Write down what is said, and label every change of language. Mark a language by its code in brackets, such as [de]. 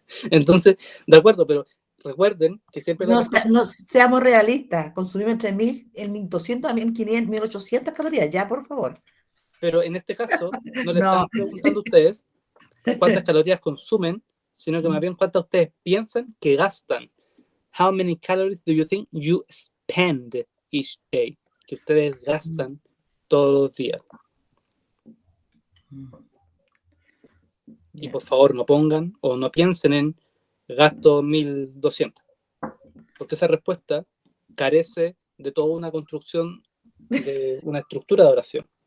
[es] Entonces, de acuerdo, pero recuerden que siempre No seamos realistas, consumimos entre 1.200 a 1.500, 1.800 calorías, ya, por favor. pero en este caso no le No. están preguntando a ustedes cuántas calorías consumen, sino que más bien cuántas ustedes piensan que gastan. [en] How many calories do you think you spend each day? [es] Que ustedes gastan todos los días. Y por favor no pongan o no piensen en gasto 1.200, porque esa respuesta carece de toda una construcción, de una estructura de oración.